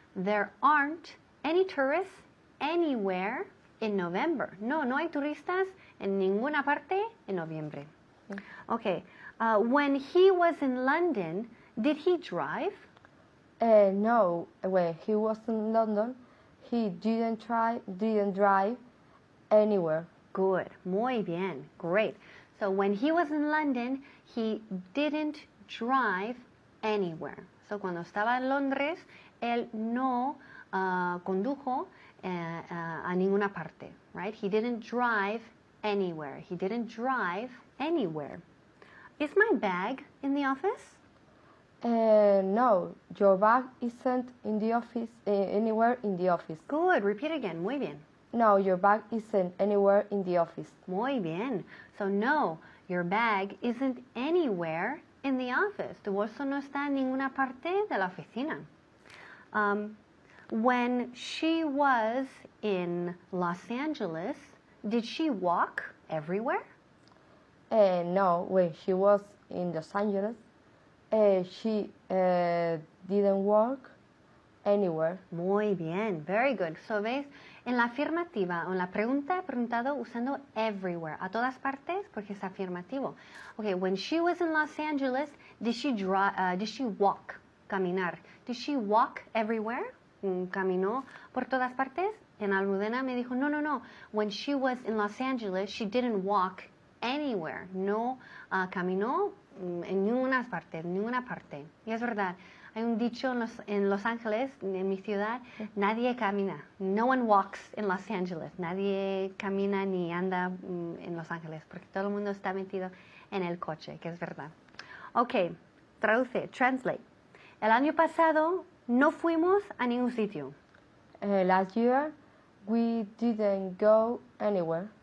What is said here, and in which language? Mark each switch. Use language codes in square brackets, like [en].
[en] There aren't any tourists anywhere in November. [es] No hay turistas en ninguna parte en noviembre. [en] Okay. When he was in London, did he drive? No, when he was in London, he didn't drive anywhere. Good. [es] Muy bien. [en] Great. So when he was in London, he didn't drive anywhere. [es] So cuando estaba en Londres, él no condujo a ninguna parte, [en] right? He didn't drive anywhere. He didn't drive anywhere. Is my bag in the office? No, your bag isn't in the office, anywhere in the office. Good. Repeat again. [es] Muy bien. [en] No, your bag isn't anywhere in the office. [es] Muy bien. [en] So no, your bag isn't anywhere in the office. [es] Tu bolso no está en ninguna parte de la oficina. [en] When she was in Los Angeles, did she walk everywhere? No, when she was in Los Angeles, she didn't walk anywhere. [es] Muy bien, [en] very good. So, [es] ¿ves? En la afirmativa o en la pregunta he preguntado usando everywhere, a todas partes, porque es afirmativo. [en] Okay, when she was in Los Angeles, did she walk, [es] caminar? [en] Did she walk everywhere? [es] ¿Caminó por todas partes? En Almudena me dijo, no. [en] When she was in Los Angeles, she didn't walk anywhere. [es] No caminó en ninguna parte. Y es verdad. Hay un dicho en Los Ángeles, en mi ciudad, nadie camina. [en] No one walks in Los Angeles. [es] Nadie camina ni anda en Los Ángeles, porque todo el mundo está metido en el coche, que es verdad. Ok, traduce, [en] translate. [es] El año pasado no fuimos a ningún sitio. [en] Last year, we didn't go anywhere.